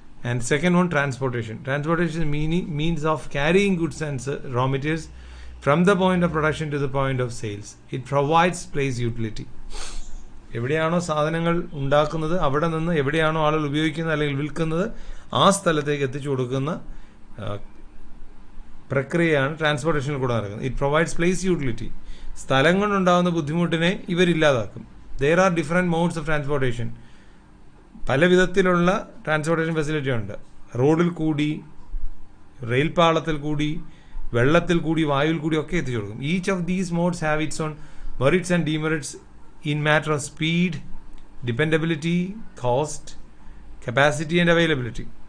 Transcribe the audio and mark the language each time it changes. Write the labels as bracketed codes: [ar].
[en] And second one, transportation. Transportation means of carrying goods and raw materials from the point of production to the point of sales. It provides place utility. [ml] എവിടെയാണോ സാധനങ്ങൾ ഉണ്ടാക്കുന്നത് അവിടെ നിന്ന് എവിടെയാണോ ആളുകൾ ഉപയോഗിക്കുന്നത് അല്ലെങ്കിൽ വിൽക്കുന്നത് ആ സ്ഥലത്തേക്ക് എത്തിച്ചു കൊടുക്കുന്ന പ്രക്രിയയാണ് ട്രാൻസ്പോർട്ടേഷനിൽ കൂടെ നടക്കുന്നത്. [en] It provides place utility. [ml] സ്ഥലം കൊണ്ടുണ്ടാകുന്ന ബുദ്ധിമുട്ടിനെ ഇവരില്ലാതാക്കും. [en] There are different modes of transportation. [ml] പല വിധത്തിലുള്ള ട്രാൻസ്പോർട്ടേഷൻ ഫെസിലിറ്റി ഉണ്ട്. റോഡിൽ കൂടി, റെയിൽ പാളത്തിൽ കൂടി, വെള്ളത്തിൽ കൂടി, വായുവിൽ കൂടി ഒക്കെ എത്തിച്ചു കൊടുക്കും. [en] Each of these modes have its own merits and demerits in matter of speed, dependability, cost, capacity and availability.